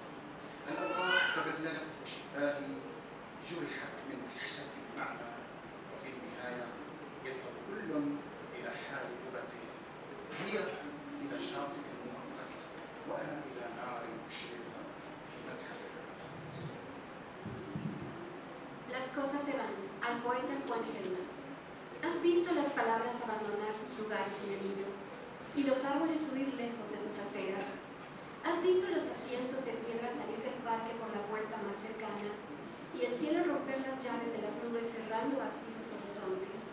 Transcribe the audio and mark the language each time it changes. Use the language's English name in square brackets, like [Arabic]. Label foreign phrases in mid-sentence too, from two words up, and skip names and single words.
[Arabic] الأوراق تبللت وشفاهي جرحت من حسب المعنى، وفي النهاية يذهب كل إلى حال لغته، هي إلى شاطئ مؤقت وأنا إلى نار مشرقة في متحف الرماد. [Spanish] Las cosas se van. Al poeta Juan Gelman. ¿Has visto las palabras abandonar sus lugares en el hilo y los árboles huir lejos de sus aceras? ¿Has visto los asientos de piedra salir del parque por la puerta más cercana y el cielo romper las llaves de las nubes cerrando así sus horizontes?